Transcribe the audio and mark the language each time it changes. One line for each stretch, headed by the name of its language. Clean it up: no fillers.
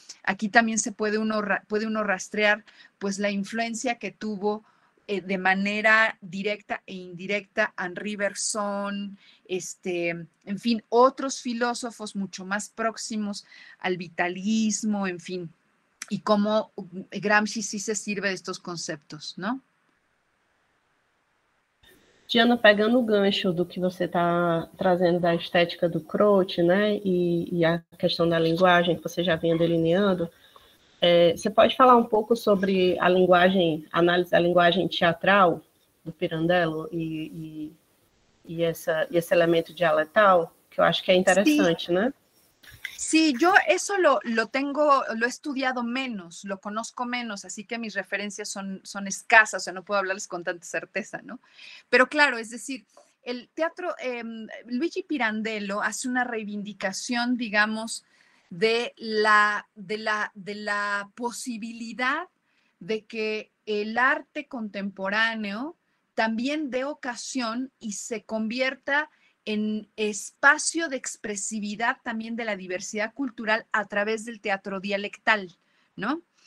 Spanish: Aquí también puede uno rastrear pues la influencia que tuvo de manera directa e indirecta Henri Bergson, en fin, otros filósofos mucho más próximos al vitalismo, en fin, y cómo Gramsci sí se sirve de estos conceptos, ¿no?
Portuguese: Diana, pegando o gancho do que você está trazendo da estética do Croce, né, e a questão da linguagem que você já vinha delineando, você pode falar um pouco sobre a linguagem, análise da linguagem teatral do Pirandello e esse elemento dialetal, que eu acho que é interessante, né?
Spanish: Sí, yo eso lo he estudiado menos, lo conozco menos, así que mis referencias son escasas, o sea, no puedo hablarles con tanta certeza, ¿no? Pero claro, es decir, el teatro, Luigi Pirandello hace una reivindicación, digamos, de la posibilidad de que el arte contemporáneo también dé ocasión y se convierta en espacio de expresividad también de la diversidad cultural a través del teatro dialectal, ¿no?